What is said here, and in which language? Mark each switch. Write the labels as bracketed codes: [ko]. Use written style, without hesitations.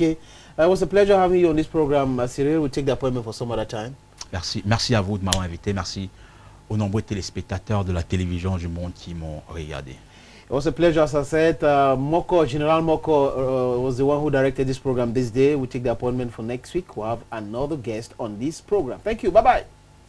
[en] It was a pleasure having you on this program, Cyril. We'll take the appointment for some other time. [fr] Merci à vous de m'avoir invité. Merci aux nombreux téléspectateurs de la télévision du monde qui m'ont regardé. [en] It was a pleasure, as I said. General Moko was the one who directed this program this day. We'll take the appointment for next week. We'll have another guest on this program. Thank you. Bye-bye.